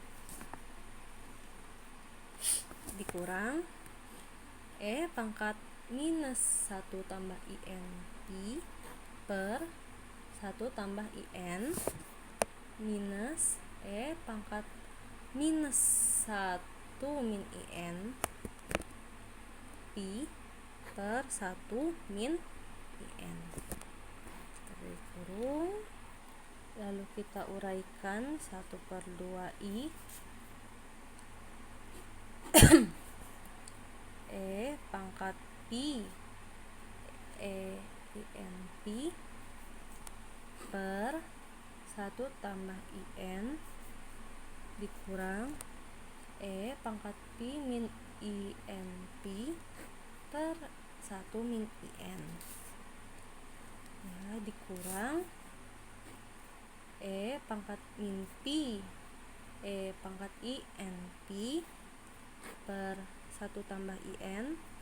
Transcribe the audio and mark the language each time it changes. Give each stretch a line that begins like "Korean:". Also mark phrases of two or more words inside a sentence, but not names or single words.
Indonesian: dikurang e pangkat minus 1 tambah i n pi per 1 tambah i n minus e pangkat minus 1 min i n pi per 1 min i n. Kita kurung, lalu kita uraikan 1 per 2i e pangkat pi e i n pi per 1 tambah i n dikurang e pangkat pi min i n pi per 1 min i n ya, dikurang e pangkat min pi e pangkat i n pi per 1 tambah i n